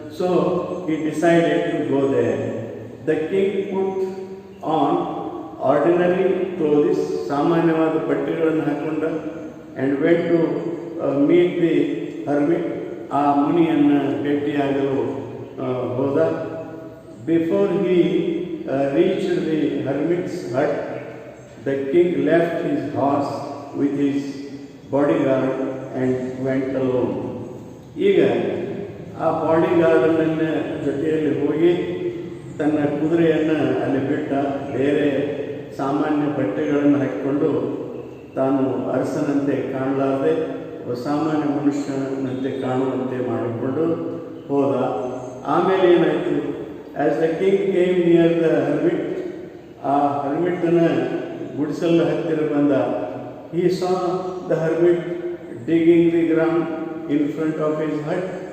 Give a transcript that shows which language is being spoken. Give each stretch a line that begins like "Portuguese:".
English: So he decided to go there. The king put on ordinary clothes,
Kannada: ಸಾಮಾನ್ಯವಾದ ಬಟ್ಟೆಗಳನ್ನು ಹಾಕೊಂಡ,
English: and went to meet the hermit,
Kannada: ಆ ಮುನಿಯನ್ನು ಭೇಟಿಯಾಗಲು ಹೋದ.
English: Before he reached the hermit's hut, the king left his horse with his bodyguard and went alone.
Kannada: ಈಗ ಆ ಬಾಡಿಗಾರ್ಡನ್ನ ಜೊತೆಯಲ್ಲಿ ಹೋಗಿ ತನ್ನ ಕುದುರೆಯನ್ನು ಅಲ್ಲಿ ಬಿಟ್ಟ, ಬೇರೆ ಸಾಮಾನ್ಯ ಬಟ್ಟೆಗಳನ್ನು ಹಾಕಿಕೊಂಡು ತಾನು ಅರಸನಂತೆ ಕಾಣಲಾರದೆ ಸಾಮಾನ್ಯ ಮನುಷ್ಯನಂತೆ ಕಾಣುವಂತೆ ಮಾಡಿಕೊಂಡು ಹೋದ. ಆಮೇಲೆ ಏನಾಯಿತು,
English: as the king came near the hermit,
Kannada: ಆ ಹರ್ಮಿಟ್ನ ಗುಡಿಸಲ ಹತ್ತಿರ ಬಂದ.
English: he saw the hermit digging the ground in front of his hut.